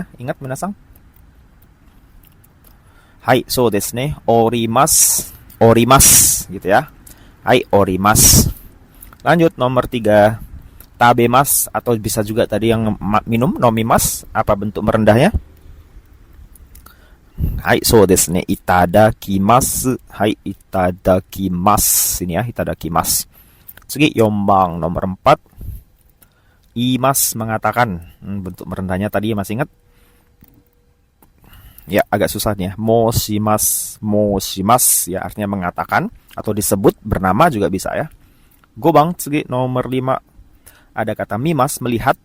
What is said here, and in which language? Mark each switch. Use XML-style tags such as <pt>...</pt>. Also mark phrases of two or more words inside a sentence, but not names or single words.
<id>Ingat minasang? Hai,</id> <ja>そうですね. おります、おります</ja> <id>gitu ya.</id> <ja>はい、おります.</ja> <id>Lanjut nomor 3, tabemas, atau bisa juga tadi yang minum, nomimas. Apa bentuk merendahnya? Hai,</id> <ja>そうですね. いただきます。はい、いただきます.</ja> <id>Ini ya,</id> <ja>いただきます。次、四番 nomor 4.</ja> <id>Imas, mengatakan. Bentuk merendahnya tadi masih ingat? Ya, agak susah nih ya.</id> <ja>申します、申します</ja> <id>ya, artinya mengatakan atau disebut, bernama juga bisa ya.</id> <ja>五番、次,</ja> <id>nomor 5. Ada kata mimas, melihat.</id>